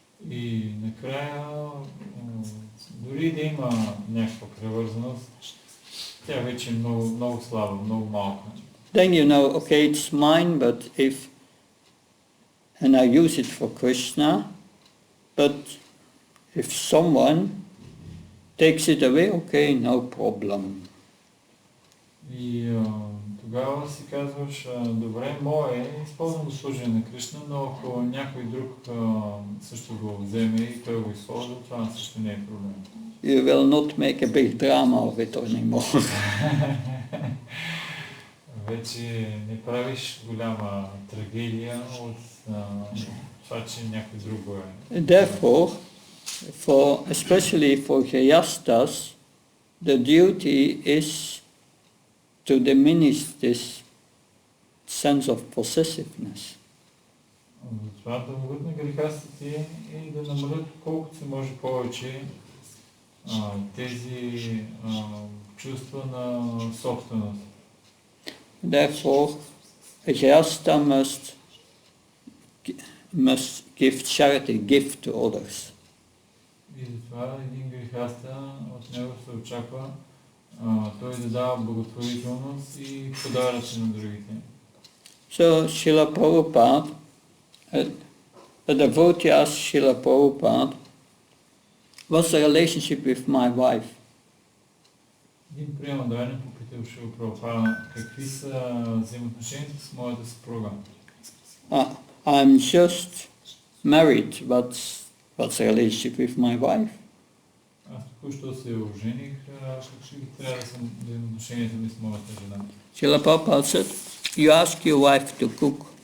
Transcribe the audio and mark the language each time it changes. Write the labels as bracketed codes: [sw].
[bg] И накрая, дори да има някаква привързаност, тя вече е много, много слаба, много малка. [en] Then you know, okay, it's mine, but and I use it for Krishna, but if someone takes it away, okay, no problem. [bg] И тогава си казваш, добре, мое, използвам го служение на Кришна, но ако някой друг също го вземе и той го използва, това също не е проблем. [en] You will not make a big drama of it anymore. [bg] Вече не правиш голяма трагедия от това, че някой друг го е. [en] Therefore, especially for Grihastas, the duty is to diminish this sense of possessiveness. [bg] Затова дългът на грехастите е да намалят колкото се може повече тези чувства на собственост. [en] Therefore, a Grihasta must give charity, give to others. [bg] И затова един грехаста, от него се очаква той да дава благотворителност и подаръци на другите. [en] So Srila Prabhupada, a devotee asked Srila Prabhupada, what's the relationship with my wife? [bg] Един приемаданин попитал Шрила Прабхупада, какви са взаимоотношенията с моята съпруга. [en] I'm just married, what's the relationship with my wife? [bg] Аз току-що се ожених, какви трябва да са взаимоотношенията ми с моята жена. [en] Srila Prabhupada said, you ask your wife to cook.